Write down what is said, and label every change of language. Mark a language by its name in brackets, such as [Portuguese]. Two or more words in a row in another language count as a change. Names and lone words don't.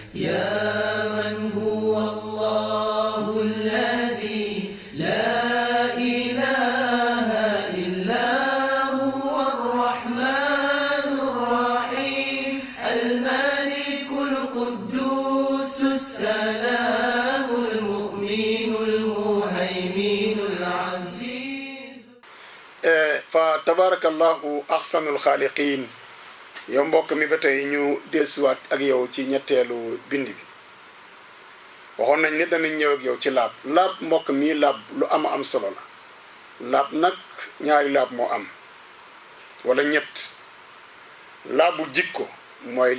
[Arabic] يا من هو الله الذي لا إله إلا هو الرحمن الرحيم الملك القدوس السلام المؤمن المهيمن العزيز. فتبارك الله أحسن الخالقين. [Wolof] yow mbokk mi ba tey ñu dellusiwaat ak yow ci ñetteelu bind bi waxoon nañ ne danañ ñëw ak yow ci laab mbokk mi laab lu am solo la laab nag ñaari laab moo am wala ñett laabu jikko mooy li